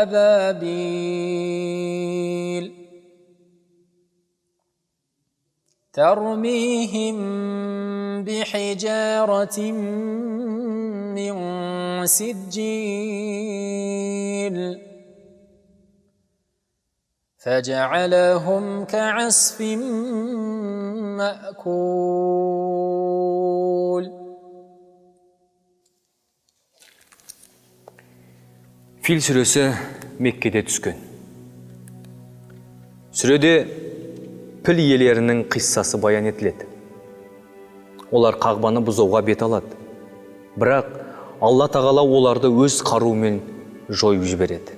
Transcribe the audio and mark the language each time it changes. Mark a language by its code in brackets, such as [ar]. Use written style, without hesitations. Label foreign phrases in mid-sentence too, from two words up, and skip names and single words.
[ar] أبابيل ترميهم بحجارة من سجيل فجعلهم كعصف مأكول. [kk] Фил сүресі Меккеде түскен. Сүреде піл иелерінің қиссасы баян етіледі. Олар қағбаны бұзуға бет алады. Бірақ Алла тағала оларды өз қаруымен жойып жібереді.